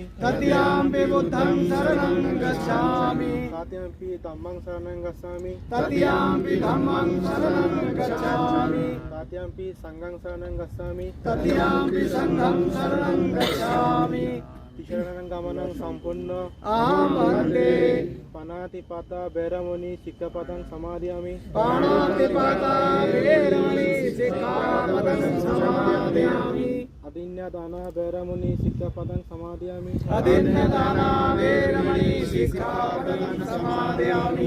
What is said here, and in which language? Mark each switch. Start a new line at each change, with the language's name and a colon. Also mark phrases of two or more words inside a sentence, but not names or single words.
Pali: तृतीयंपि बुद्धं शरणं गच्छामि तृतीयंपि धम्मं शरणं गच्छामि तृतीयंपि धम्मं शरणं गच्छामि तृतीयंपि संघं शरणं गच्छामि तृतीयंपि संघं शरणं गच्छामि शरणं गमनं सम्पूर्ण अहं वन्दे पाणातिपाता वैरमणि सिक्खपदं समादयामि पाणातिपाता वैरमणि सिक्खपदं समादयामि अदिन्यदाना वैरमणि सिक्खपदं समादयामि अदिन्यदाना वैरमणि सिक्खपदं समादयामि